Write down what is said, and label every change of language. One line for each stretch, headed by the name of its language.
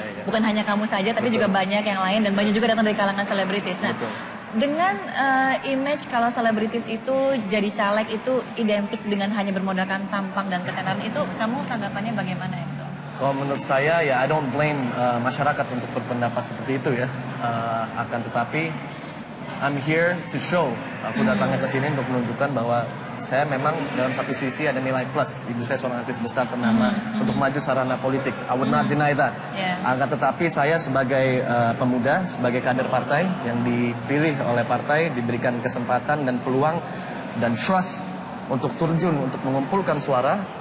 Indonesian: Bukan hanya kamu saja, tapi juga banyak yang lain dan banyak juga datang dari kalangan selebritis. Nah, dengan image kalau selebritis itu jadi caleg itu identik dengan hanya bermodalkan tampang dan ketenaran, itu kamu tanggapannya bagaimana, Excel? Kalau menurut saya ya
English: I don't blame
Indonesian: masyarakat untuk berpendapat seperti itu ya. Akan tetapi
English: I'm here to show.
Indonesian: Aku datangnya ke sini untuk menunjukkan bahwa saya memang dalam satu sisi ada nilai plus. Ibu saya seorang artis besar ternama untuk maju sarana politik.
English: I would not deny that.
Indonesian: Akan tetapi saya sebagai pemuda, sebagai kader partai yang dipilih oleh partai, diberikan kesempatan dan peluang dan trust untuk terjun, untuk mengumpulkan suara.